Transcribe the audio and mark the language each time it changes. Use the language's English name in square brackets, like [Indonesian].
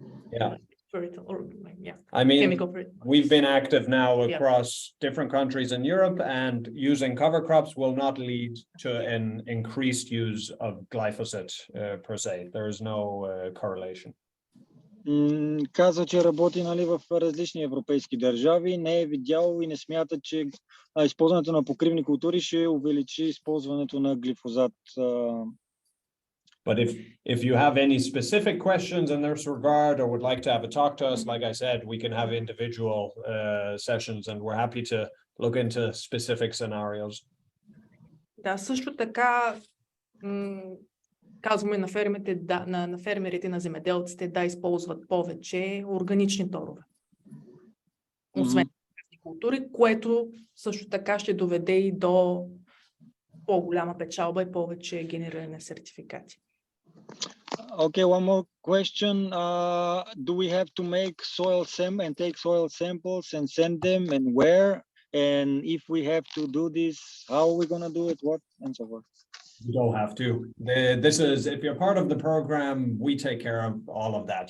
[English] Yeah. fertile, or like, yeah. I mean, chemical we've been active now across different countries in Europe, and using cover crops will not lead to an increased use of glyphosate per se. There is no correlation. [Bulgarian] Казва, че работи, нали, в различни европейски държави, не е видял и не смята, че използването на покривни култури ще увеличи използването на глифозат. [English] But if you have any specific questions in this regard, or would like to have a talk to us, like I said, we can have individual sessions, and we're happy to look into specific scenarios. [Bulgarian] Да, също така казваме на фермерите, на фермерите, на земеделците да използват повече органични торове. Освен култури, което също така ще доведе и до по-голяма печалба и повече генериране на сертификати. [English] Okay, one more question. Do we have to make take soil samples and send them, and where? And if we have to do this, how are we going to do it? What? And so forth. You don't have to. This is, if you're part of the program, we take care of all of that.